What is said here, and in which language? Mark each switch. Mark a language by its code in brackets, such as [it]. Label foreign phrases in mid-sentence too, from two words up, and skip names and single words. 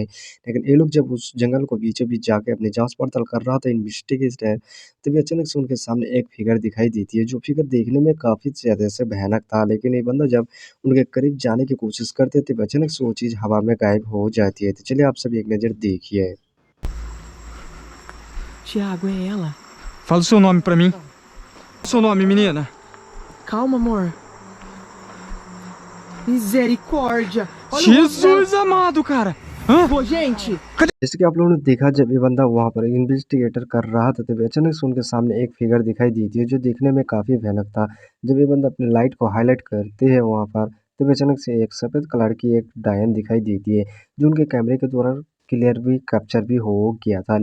[hi] लेकिन ये लोग जब उस जंगल को बीचों-बीच जाके अपनी जाँच-पड़ताल कर रहा था इन्वेस्टिगेटर तभी अचानक से उनके सामने एक फिगर दिखाई देती है, जो फिगर देखने में काफ़ी ज़्यादा से भयानक था। लेकिन ये बंदा जब उनके करीब जाने की कोशिश करते थे, तब अचानक से वो चीज़ हवा में गायब हो जाती है। तो चलिए आप सभी एक नज़र देखिए। [pt] Tiago, é ela? Fala o seu nome pra mim. Seu nome, menina? Calma, amor. Misericórdia! Olha o rosto Jesus amado, cara! Hã? dela. Pô, gente! [hi] जैसे कि आप लोगों ने देखा जब ये बंदा वहाँ पर इन्वेस्टिगेटर कर रहा था तभी अचानक से उनके सामने एक फिगर दिखाई दी थी जो देखने में काफ़ी भयानक था। जब ये बंदा अपनी लाइट को हाईलाइट करते हैं वहाँ पर तभी अचानक से एक सफ़ेद कलर की एक डायन दिखाई देती है जो उनके कैमरे के द्वारा क्लियर भी कैप्चर भी हो गया था।